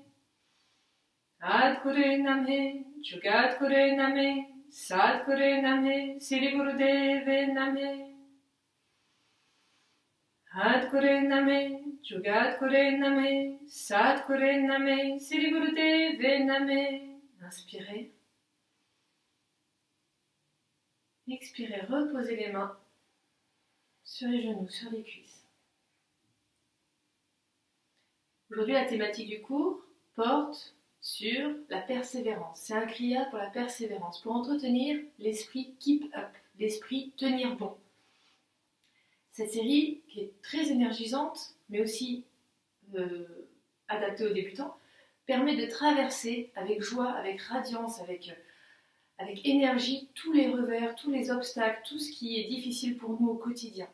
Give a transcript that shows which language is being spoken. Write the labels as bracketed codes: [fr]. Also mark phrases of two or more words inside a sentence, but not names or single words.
[pa] ਆਦਿ ਗੁਰੇ ਨਮਹ, ਜੁਗਾਦਿ ਗੁਰੇ ਨਮਹ, ਸਤਿ ਗੁਰੇ ਨਮਹ, ਸਿਰੀ ਗੁਰਦੇਵੇ ਨਮਹ. ਆਦਿ ਗੁਰੇ ਨਮਹ, ਜੁਗਾਦਿ ਗੁਰੇ ਨਮਹ, ਸਤਿ ਗੁਰੇ ਨਮਹ, ਸਿਰੀ ਗੁਰਦੇਵੇ ਨਮਹ. [fr] Inspirez. Expirez, reposez les mains sur les genoux, sur les cuisses. Aujourd'hui, la thématique du cours porte sur la persévérance. C'est un kriya pour la persévérance, pour entretenir l'esprit [en] keep up, [fr] l'esprit tenir bon. Cette série, qui est très énergisante, mais aussi adaptée aux débutants, permet de traverser avec joie, avec radiance, avec énergie, tous les revers, tous les obstacles, tout ce qui est difficile pour nous au quotidien.